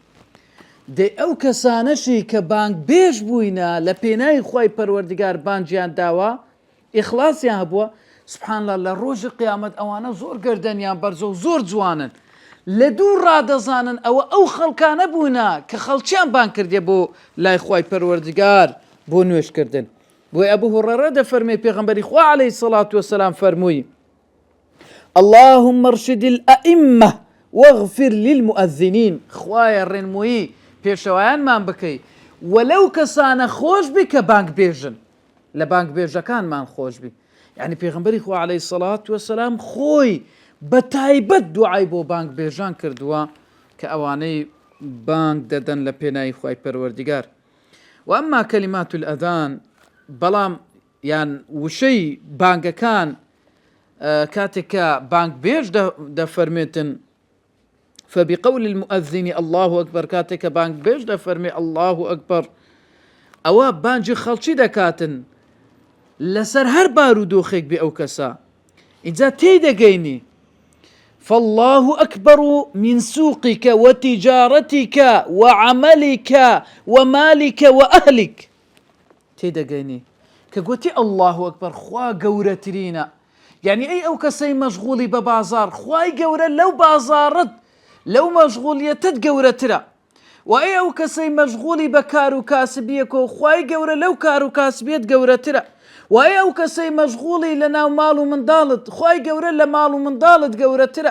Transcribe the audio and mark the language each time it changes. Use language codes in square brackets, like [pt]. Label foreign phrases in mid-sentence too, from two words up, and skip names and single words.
[ckb] دێ ئەو کەسانەشی کە بانگ بێژ بووینە لە پێناوی خوای پەروەردگار بانجیان داوە ئیخلاسیان هەبووە [ar] سبحان الله [ckb] لە ڕۆژی قیامەت ئەوانە زۆر گەردەنیان بەرزە و زۆر جوانن. لە دوور ڕادەزانن ئەوە ئەو خەڵکانە بوونە کە خەڵکیان بانگ کردێ بۆ لای خوای پەروەردگار بۆ نوێژکردن. بۆی ئەبوو هورەیرە دەفەرمێ پێغەمبەری خوا [ar] عەلەیهی سەڵات وەسەلام [ckb] فەرمووی [ar] اللهم ارشد الأئمة واغفر للمؤذنين. [ckb] خوایە ڕێنموویی پێشەوایانمان بکەی وەلەو کەسانە خۆش بی کە بانگ بێژن، لە بانگ بێژەکانمان خۆش بی. یعنی پێغەمبەری خوا [ar] عەلەیهی سەڵات وەسەلام [ckb] خۆی بە تایبەت دوعای بۆ بانگ بێژان کردووە کە ئەوانەی بانگ دەدەن لە پێناوی خوای پەروەردگار. [ar] و ئەمما کەلیمات الئەذان [ckb] بەڵام یان وشەی بانگەکان کاتێککە بانگ بێژ دەفەرمێتن [ar] فبقول المؤذن الله أكبر، [ckb] كاتك بانگ بێژ دەفەرمێ [ar] الله أكبر، [ckb] ئەوە بانجی خەڵکی دەکاتن لەسەر هەر بارودۆخێک بێ ئەو کەسە. اینجا تێدەگەینی [ar] فالله أكبر من سوقك وتجارتك وعملك ومالك وأهلك. [ckb] تێدەگەینی کە گوتی [ar] الله أكبر [ckb] خوا گەورەترینە. يعني ئەی ئەو کەسەی مەشغوڵی بە بازار خوای گەورە لەو بازارت لەو مەشغوڵیەتت گەورەترە. و ئەی ئەو کەسەی مەشغوڵی بە کار و کاسبیەکە و خوای گەورە لەو کار و کاسبیەت گەورەترە. و ئەی ئەو کەسەی مەشغوڵی لە ناو ماڵ و منداڵت خوای گەورە لە ماڵ و منداڵت گەورەترە.